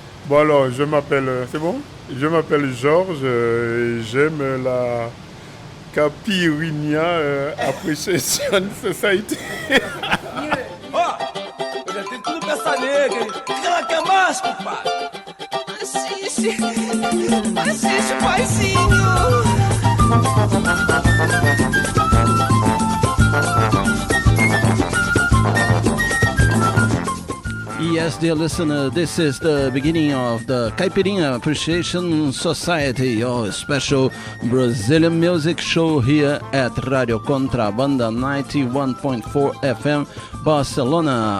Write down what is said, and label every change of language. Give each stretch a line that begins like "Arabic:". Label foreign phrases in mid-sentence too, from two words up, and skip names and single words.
French: Bon alors, je m'appelle... C'est bon? Je m'appelle Georges et j'aime la Caipirinha Appreciation Society.
Portuguese: Ó, eu já tenho tudo pra essa nega, hein? O que ela quer mais, compadre? Assiste, paizinho.
English: Yes, dear listener, this is the beginning of the Caipirinha Appreciation Society, your special Brazilian music show here at Radio Contrabanda 91.4 FM, Barcelona.